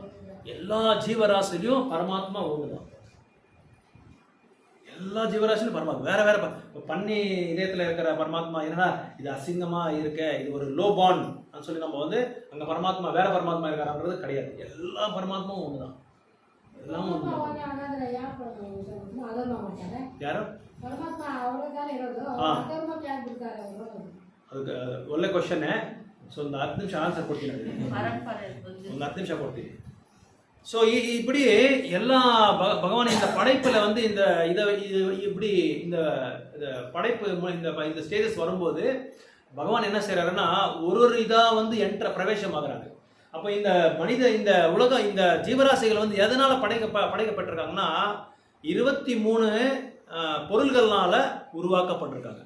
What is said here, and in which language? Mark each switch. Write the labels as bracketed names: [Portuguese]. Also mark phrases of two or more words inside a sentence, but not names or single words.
[Tamil] எல்லா ஜீவராசிலையும் பரமாத்மா ஒண்ணுதான். எல்லா ஜீவராசிலும் பரமாத்மா வேற வேற. பண்ணி இதயத்துல இருக்கிற பரமாத்மா என்னன்னா, இது அசிங்கமா இருக்க, இது ஒரு லோ பாண்ட் சொல்லி நம்ம வந்து அங்க பரமாத்மா வேற பரமாத்மா இருக்காருன்றது கிடையாது. எல்லா பரமாத்மாவும் ஒண்ணுதான், எல்லாம் ஒண்ணுதான். [Kannada] ಯಾರು? ಅದಕ್ಕೆ ಒಳ್ಳೆ ಕ್ವಶನ್ನೇ. ಸೊ ಒಂದು 10 ನಿಮಿಷ ಆನ್ಸರ್ ಕೊಡ್ತೀನಿ, ಒಂದು 10 ನಿಮಿಷ ಕೊಡ್ತೀನಿ. [Tamil] ஸோ இப்படி எல்லா பகவான் இந்த படைப்பில் வந்து இந்த இப்படி இந்த படைப்பு இந்த ஸ்டேஜஸ் வரும்போது பகவான் என்ன செய்யறாருன்னா, ஒரு இதாக வந்து பிரவேசம் ஆகுறாங்க. அப்போ இந்த இந்த உலகம், இந்த ஜீவராசிகள் வந்து எதனால படைக்கப்பட்டிருக்காங்கன்னா 23 பொருள்கள்னால உருவாக்கப்பட்டிருக்காங்க.